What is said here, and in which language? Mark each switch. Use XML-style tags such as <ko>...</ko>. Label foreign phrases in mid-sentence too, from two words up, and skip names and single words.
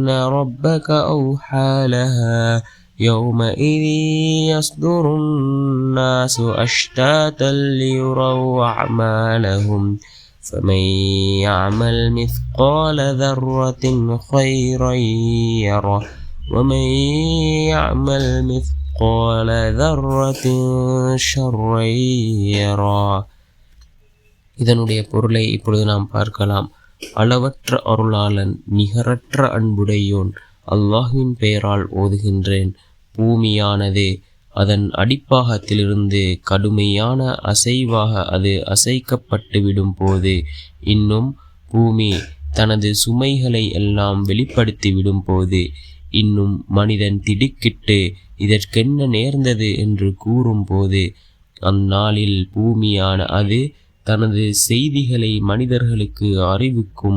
<ar>ربك أوحى لها يومئذ يصدر الناس أشتاتا ليروا أعمالهم فمن يعمل مثقال ذرة خيرا يره ومن يعمل مثقال ذرة شرا يره.</ar> <ta>இதனுடைய பொருளை இப்பொழுது நாம் பார்க்கலாம். அளவற்ற அருளாளன் நிகரற்ற அன்புடையோன் அல்லாஹ்வின் பெயரால் ஓதுகின்றேன். பூமியானது அதன் அடிப்பாகத்திலிருந்து கடுமையான அசைவாக அது அசைக்கப்பட்டு விடும் போது, இன்னும் பூமி தனது சுமைகளை எல்லாம் வெளிப்படுத்தி விடும் போது, இன்னும் மனிதன் திடுக்கிட்டு இதற்கென்ன நேர்ந்தது என்று கூறும் போது, அந்நாளில் பூமியான அது தனது செய்திகளை மனிதர்களுக்கு அறிவிக்கும்.</ta>